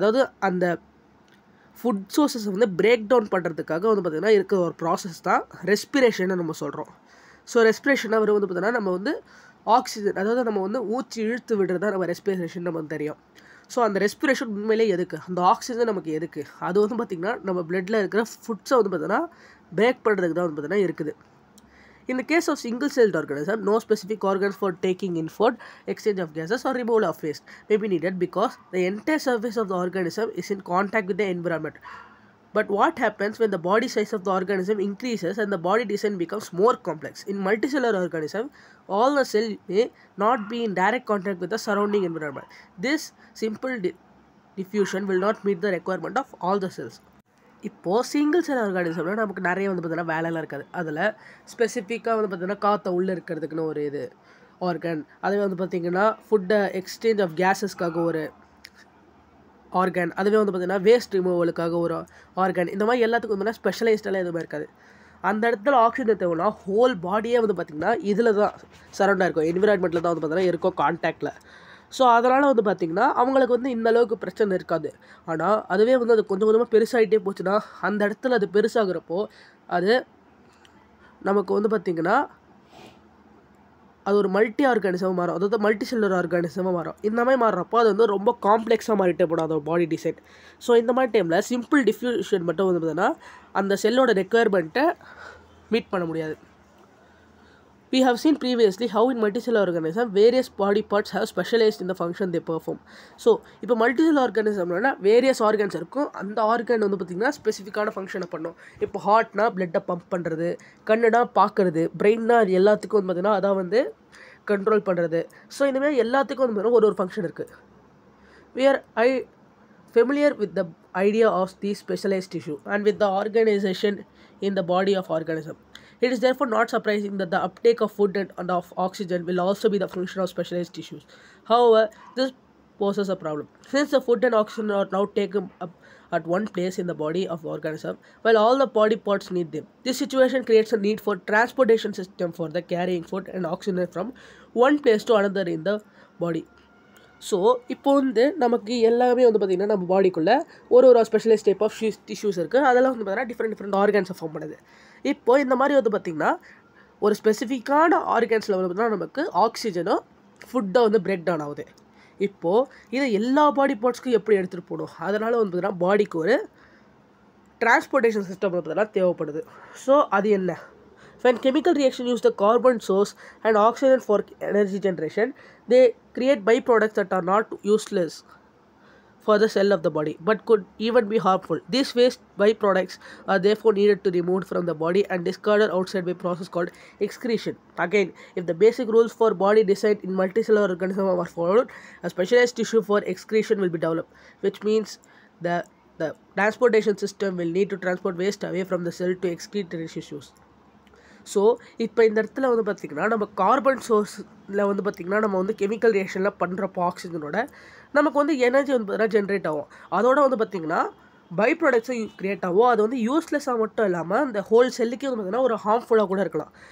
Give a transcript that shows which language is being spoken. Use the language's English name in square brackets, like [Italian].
[Tamil] அதாவது அந்த food sources வந்து பிரேக் டவுன் பண்ணுறதுக்காக வந்து பார்த்திங்கன்னா இருக்கிற ஒரு ப்ராசஸ் தான் ரெஸ்பிரேஷன்னு நம்ம சொல்கிறோம். ஸோ ரெஸ்பிரேஷன் அவர் வந்து பார்த்திங்கன்னா நம்ம வந்து ஆக்சிஜன், அதாவது நம்ம வந்து ஊற்றி இழுத்து விடுறது தான் நம்ம ரெஸ்பிரேஷன் நமக்கு தெரியும். ஸோ அந்த ரெஸ்பிரேஷன் உண்மையிலே எதுக்கு, அந்த ஆக்சிஜன் நமக்கு எதுக்கு, அது வந்து பார்த்திங்கன்னா நம்ம பிளட்டில் இருக்கிற ஃபுட்ஸை வந்து பார்த்திங்கன்னா பிரேக் பண்ணுறதுக்கு தான் வந்து பார்த்திங்கன்னா இருக்குது. [English] In the case of single-celled organism, no specific organs for taking in food, exchange of gases or removal of waste may be needed because the entire surface of the organism is in contact with the environment. But what happens when the body size of the organism increases and the body design becomes more complex? In multicellular organism, all the cells may not be in direct contact with the surrounding environment. This simple diffusion will not meet the requirement of all the cells. [Tamil] இப்போது single cell ஆர்கானிசம்னா நமக்கு நிறைய வந்து பார்த்திங்கன்னா வேலைலாம் இருக்காது. அதில் ஸ்பெசிஃபிக்காக வந்து பார்த்திங்கன்னா காற்றை உள்ளே இருக்கிறதுக்குன்னு ஒரு இது ஆர்கன், அதுவே வந்து பார்த்திங்கன்னா ஃபுட்டை எக்ஸ்சேஞ்ச் ஆஃப் கேஸஸ்க்காக ஒரு ஆர்கன், அதுவே வந்து பார்த்திங்கன்னா வேஸ்ட் ரிமூவலுக்காக ஒரு ஆர்கன், இந்த மாதிரி எல்லாத்துக்கும் வந்து ஸ்பெஷலைஸ்டெல்லாம் எதுவுமே இருக்காது. அந்த இடத்துல ஆக்சிஜன் தேவைன்னா ஹோல் பாடியே வந்து பார்த்திங்கன்னா இதில் தான் சரௌண்டாக இருக்கும், என்விரான்மெண்ட்டில் தான் வந்து பார்த்திங்கன்னா இருக்கும், கான்டாக்டில். ஸோ அதனால் வந்து பார்த்திங்கன்னா அவங்களுக்கு வந்து இந்த அளவுக்கு பிரச்சனை இருக்காது. ஆனால் அதுவே வந்து அது கொஞ்சம் கொஞ்சமாக பெருசாகிட்டே போச்சுன்னா அந்த இடத்துல அது பெருசாகிறப்போ அது நமக்கு வந்து பார்த்திங்கன்னா அது ஒரு மல்டி ஆர்கானிசமாக மாறும், அதாவது மல்டி செல்லுலர் ஆர்கானிசமாக மாறும். இந்த மாதிரி மாறுறப்போ அது வந்து ரொம்ப காம்ப்ளெக்ஸாக மாறிட்டே போடும் அதோட பாடி டிசைன். ஸோ இந்த மாதிரி டைமில் சிம்பிள் டிஃப்யூஷன் மட்டும் வந்து பார்த்திங்கன்னா அந்த செல்லோட ரெக்குயர்மெண்ட்டை மீட் பண்ண முடியாது. [English] We have seen previously how in multicellular organism various body parts have specialized in the function they perform. [Tamil] So இப்போ மல்டிசெல் ஆர்கானிசம்னா வேரியஸ் ஆர்கன்ஸ் இருக்கும், அந்த ஆர்கன் வந்து பார்த்திங்கன்னா ஸ்பெசிஃபிக்கான ஃபங்க்ஷனை பண்ணும். இப்போ ஹார்ட்னா பிளட்டை பம்ப் பண்ணுறது, கண்ணுனா பார்க்குறது, பிரெயின்னா அது எல்லாத்துக்கும் வந்து பார்த்திங்கன்னா அதான் வந்து கண்ட்ரோல் பண்ணுறது. ஸோ இந்தமாதிரி எல்லாத்துக்கும் வந்து பார்த்திங்கன்னா ஒரு ஃபங்க்ஷன் இருக்குது. [English] We are familiar with the idea of the specialized tissue and with the organization in the body of organism. It is therefore not surprising that the uptake of food and of oxygen will also be the function of specialized tissues. However, this poses a problem. Since the food and oxygen are now taken up at one place in the body of the organism, while all the body parts need them. This situation creates a need for transportation system for the carrying food and oxygen from one place to another in the body. [Tamil] So இப்போ வந்து நமக்கு எல்லாமே வந்து பார்த்திங்கன்னா நம்ம பாடிக்குள்ளே ஒரு specialise type of tissues இருக்குது. அதெல்லாம் வந்து பார்த்திங்கன்னா டிஃப்ரெண்ட் ஆர்கன்ஸை ஃபார்ம் பண்ணுது. இப்போது இந்த மாதிரி வந்து பார்த்திங்கன்னா ஒரு ஸ்பெசிஃபிக்கான ஆர்கன்ஸில் வந்து பார்த்திங்கன்னா நமக்கு ஆக்சிஜனும் ஃபுட்டை வந்து பிரேக் டவுன் ஆகுது. இப்போது இதை எல்லா பாடி பார்ட்ஸ்க்கும் எப்படி எடுத்துகிட்டு போகணும்? அதனால் வந்து பார்த்திங்கன்னா பாடிக்கு ஒரு டிரான்ஸ்போர்ட்டேஷன் சிஸ்டம் வந்து பார்த்திங்கன்னா தேவைப்படுது. ஸோ அது என்ன? [English] When chemical reaction use the carbon source and oxygen for energy generation, they create byproducts that are not useless for the cell of the body but could even be harmful. These waste byproducts are therefore needed to be removed from the body and discarded outside by a process called excretion. Again, if the basic rules for body design in multicellular organisms are followed, a specialized tissue for excretion will be developed, which means the transportation system will need to transport waste away from the cell to excrete tissues. [Tamil] So இப்போ இந்த இடத்துல வந்து பார்த்திங்கன்னா நம்ம carbon சோர்ஸில் வந்து பார்த்திங்கன்னா நம்ம வந்து கெமிக்கல் ரியாக்ஷனில் பண்ணுறப்போ ஆக்சிஜனோட நமக்கு வந்து எனர்ஜி வந்து பார்த்திங்கன்னா ஜென்ரேட் ஆகும். அதோட வந்து பார்த்திங்கன்னா பை ப்ராடக்ட்ஸும் க்ரியேட் ஆகும். அது வந்து யூஸ்லெஸ்ஸாக மட்டும் இல்லாமல் அந்த ஹோல் செல்லுக்கே வந்து பார்த்திங்கன்னா ஒரு ஹார்ம்ஃபுல்லாக கூட இருக்கலாம்.